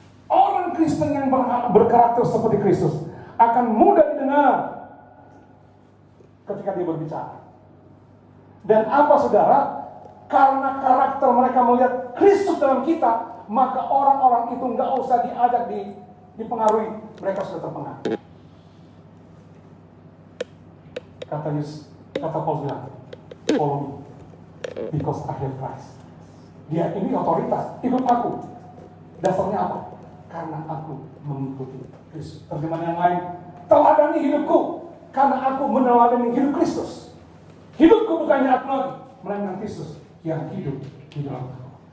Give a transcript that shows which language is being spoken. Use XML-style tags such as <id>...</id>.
<id>Orang Kristen yang berkarakter seperti Kristus akan mudah didengar ketika dia berbicara. Dan apa saudara? Karena karakter mereka melihat Kristus dalam kita, maka orang-orang itu nggak usah diajak dipengaruhi, mereka sudah terpengaruh. Kata Paulus bilang,</id> <en>follow me, because I have Christ.</en> <id>Dia ini otoritas, ikut aku. Dasarnya apa? Karena aku mengikuti Kristus. Terjemahan yang lain, teladani hidupku, karena aku meneladani hidup Kristus. Hidupku bukannya aku lagi, melainkan Kristus yang hidup di dalam aku.</id>